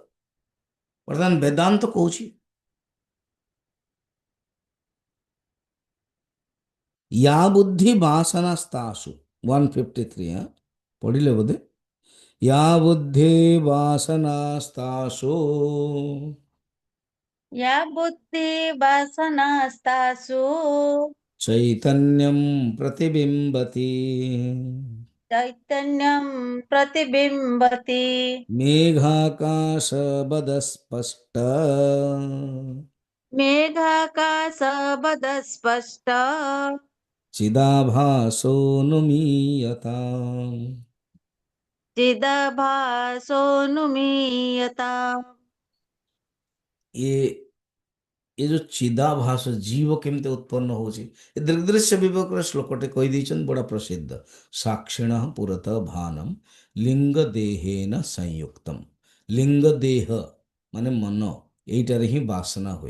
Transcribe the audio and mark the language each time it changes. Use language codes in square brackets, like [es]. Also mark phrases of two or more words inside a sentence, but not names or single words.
[or] ବର୍ତ୍ତମାନ ବେଦାନ୍ତ କହୁଛି [sa] ୟା ବୁଦ୍ଧି ବାସନାସ୍ତାସୁ, [or] 153, ପଢିଲେ ବୋଧେ? [sa] ୟା ବୁଦ୍ଧି ବାସନାସ୍ତାସୁ या बुद्धि वासनास्तासु చైతన్యం ప్రతిబింబతి चैतन्यं प्रतिबिम्बति। మేఘాకాశవదస్పష్ట मेघाकाशवदस्पष्ट చిదాభాసోనుమీయతాం. चिदभासोऽनुमीयता। [or] ଏ ଏ ଯୋଉ ଚିଦାଭାସ ଜୀବ କେମିତି ଉତ୍ପନ୍ନ ହଉଛି, ଏ ଦୀର୍ଘଦୃଶ୍ୟ ବିବେକର ଶ୍ଲୋକଟେ କହିଦେଇଛନ୍ତି, ବଡ ପ୍ରସିଦ୍ଧ। [sa] ସାକ୍ଷିଣ ପୁରତଃ ଭାନମ୍ ଲିଙ୍ଗ ଦେହେନ ସଂୟୁକ୍ତମ୍। [or] ଲିଙ୍ଗ ଦେହ ମାନେ ମନ, ଏଇଟାରେ ହିଁ ବାସନା ହୁଏ।